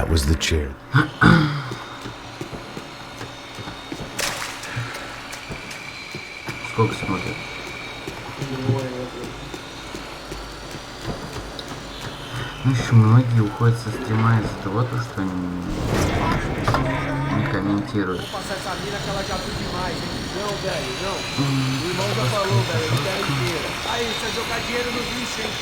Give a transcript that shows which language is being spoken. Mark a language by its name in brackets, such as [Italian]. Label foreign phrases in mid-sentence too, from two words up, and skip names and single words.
[English] the chair. [Russian] Сколько смотрят? Ну еще многие уходят со стрима из-за того, что они не комментируют. [Portuguese] Passar essa mina que ela já viu demais, hein? Não, velho, não. O irmão já falou, velho, ele quer inteira. Aí, você vai jogar dinheiro no lixo, hein?